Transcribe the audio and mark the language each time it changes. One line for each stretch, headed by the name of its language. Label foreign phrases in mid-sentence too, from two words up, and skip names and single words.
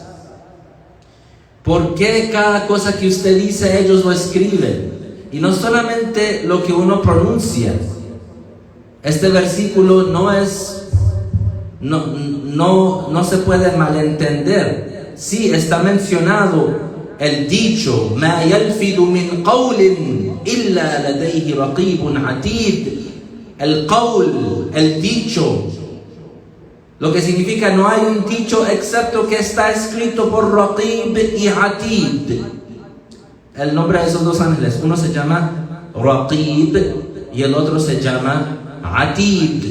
Spanish: ¿Por qué cada cosa que usted dice ellos lo escriben? Y no solamente lo que uno pronuncia. Este versículo no se puede malentender. Sí, está mencionado el dicho:
Arabic: ما يلفظ من قول إلا لديه رقيب عتيد.
Spanish: El qawl, el dicho, lo que significa: no hay un dicho excepto que está escrito por Raqib y Atid. El nombre de esos dos ángeles, uno se llama Raqib y el otro se llama Atid.